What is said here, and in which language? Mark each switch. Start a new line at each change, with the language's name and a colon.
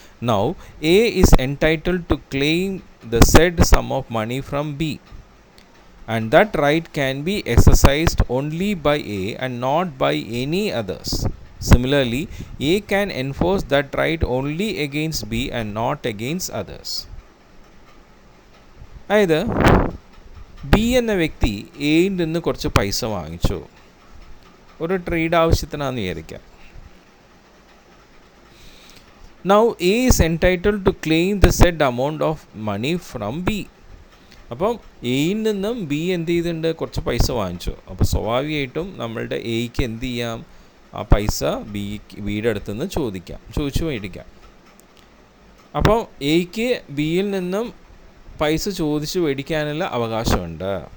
English: Now A is entitled to claim the said sum of money from B, and that right can be exercised only by A and not by any others. Similarly, A can enforce that right only against B and not against others.
Malayalam: അതായത് B എന്ന വ്യക്തി എയിൽ നിന്ന് കുറച്ച് പൈസ വാങ്ങിച്ചു, ഒരു trade ആവശ്യത്തിനാണെന്ന് വിചാരിക്കാം.
English: Now A is entitled to claim the said amount of money from B.
Malayalam: അപ്പം എയിൽ നിന്നും ബി എന്ത് ചെയ്തിട്ടുണ്ട്, കുറച്ച് പൈസ വാങ്ങിച്ചു. അപ്പോൾ സ്വാഭാവികമായിട്ടും നമ്മളുടെ എയ്ക്ക് എന്ത് ചെയ്യാം, ആ പൈസ ബിയുടെ അടുത്ത് നിന്ന് ചോദിച്ചു മേടിക്കാം. അപ്പോൾ എയ്ക്ക് ബിയിൽ നിന്നും പൈസ ചോദിച്ചു മേടിക്കാനുള്ള അവകാശമുണ്ട്.